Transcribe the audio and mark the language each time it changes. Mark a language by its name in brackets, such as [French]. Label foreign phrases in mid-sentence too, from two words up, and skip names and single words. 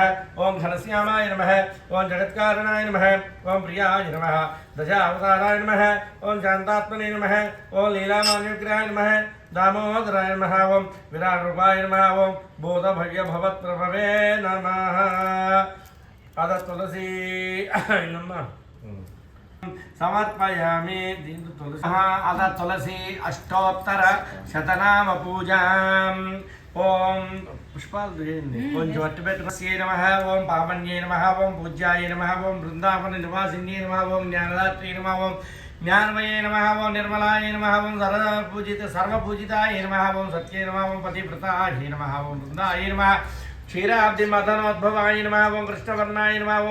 [Sanskrit] ओम घनश्यामाय नमः। ओम जगत्कारणाय नमः। ओम प्रियाय नमः। दशावताराय नमः। ओम शांतात्मने नमः। ओम लीलामान्यविग्रहाय नमः। दामोदराय नमः। ओम विराट रूपाय नमः। ओम बोधभव्य भवत्प्रभवे नमः। అద తులసి సమర్పయామి [Telugu] దీంట్లో తులసి [Sanskrit] అద తులసి అష్టోత్తర శతనామ పూజాం ఓం [Telugu] పుష్పాలు చేయండి కొంచెం అట్టు పెట్టుకుని [Sanskrit] నమ ఓం పావన్యే నమ ఓం పూజ్యాయ నమ ఓం బృందావన నివాసిన్యే నమ ఓం జ్ఞానదాత్రే నమ ఓం జ్ఞానమయే నమ ఓం నిర్మలాయ నమ ఓం సర్వపూజితాయ నమ ఓం సత్యే నమ ఓం పతివ్రతాయ నమ ఓం బృందాయ నమ క్షీరాబ్ది మదనోద్భవాయ నమ ఓం కృష్ణవర్ణాయ నమ ఓం